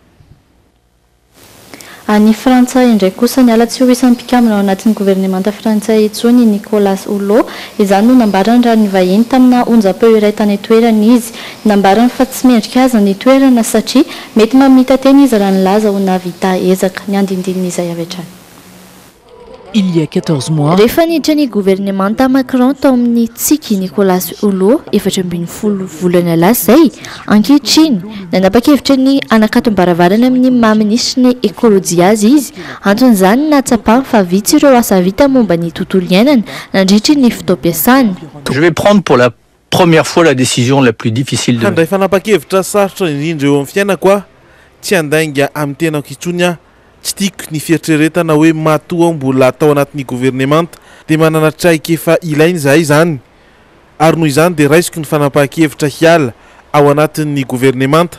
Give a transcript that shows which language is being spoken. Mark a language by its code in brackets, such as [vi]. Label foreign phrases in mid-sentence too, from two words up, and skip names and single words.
[mg] Any Frantsay indray kosa ny alatsy ho isan'ny mpikambana ao anatin'ny gouvernemanta Frantsay etsony Nicolas Hulot izany no nambarany raha ny vahiny tamina onjam-peo iray tany toerana izy. Nambarany fa tsy mendrika aza ny toerana satria mety mamita teny izy raha nilaza ho navita ezaka ny andindinin'izay avy hatrany. [fr] Il y a 14 mois. [mg] Rehefa niditra ny gouvernemanta Macron tao amin'ny tsiky Nicolas Hulot 14 volana lasa zay ankehitriny nanapa-kevitra ny anakatom-baravarana amin'ny maha-ministra ny ekôlôjia azy izy anton'izany natsapany fa vitsy ireo asa vita momba ny tontolo iainana nandritry ny fotoam-piasany. [fr] Je vais prendre pour la première fois la décision la plus difficile de [mg] handray fanapa-kevitra sarotra indrindra eo amin'ny fiainako tsy andainga amin'ny tenako itsony tsy tiako ny fieritreretana hoe matoa mbola atao anatin'ny gouvernemanta dia manana traika efa ilainy zahay zany ary noho izany dia raisiko ny fanapa-kevitra hiala ao anatin'ny gouvernemanta.